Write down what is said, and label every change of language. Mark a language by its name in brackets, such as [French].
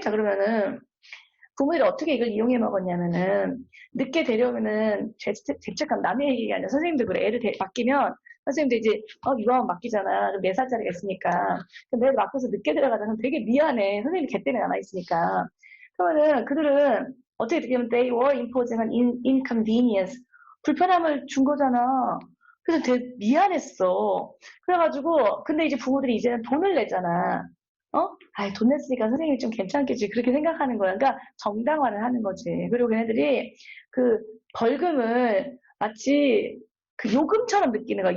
[Korean] 자, 그러면은, 부모들이 어떻게 이걸 이용해 먹었냐면은, 늦게 데려오면은, 죄책감, 남의 얘기가 아니라 선생님들 그래. 애를 맡기면, 선생님도 이제, 유아원 맡기잖아. 4살짜리가 있으니까. 그럼 내가 맡겨서 늦게 데려가면 되게 미안해. 선생님이 걔 때문에 남아있으니까. 그러면은, 그들은, 어떻게 되면 [English] they were imposing an inconvenience. [Korean] 불편함을 준 거잖아. 그래서 되게 미안했어. 그래가지고, 근데 이제 부모들이 이제는 돈을 내잖아. 아이, 돈 냈으니까 선생님이 좀 괜찮겠지. 그렇게 생각하는 거야. 그러니까 정당화를 하는 거지. 그리고 걔네들이 그 벌금을 마치 그 요금처럼 느끼는 거야.